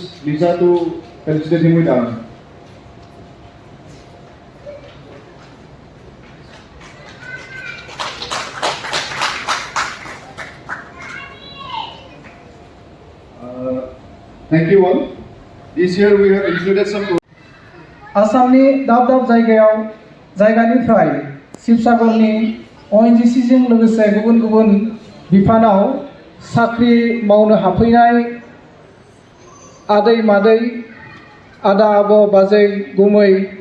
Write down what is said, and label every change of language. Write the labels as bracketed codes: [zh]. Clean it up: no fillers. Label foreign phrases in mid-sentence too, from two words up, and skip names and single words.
[en] Lisa to felicitate him with honor. Thank you all. This year we have included some. [brx] आसामनि दाब दाब जायगानिफ्राय शिबसागरनि ONGC जों लोगोसे गुबुन गुबुन बिफानाव साख्रि मावनो हाफैनाय आदै मादै आदा आब' बाजै गुमै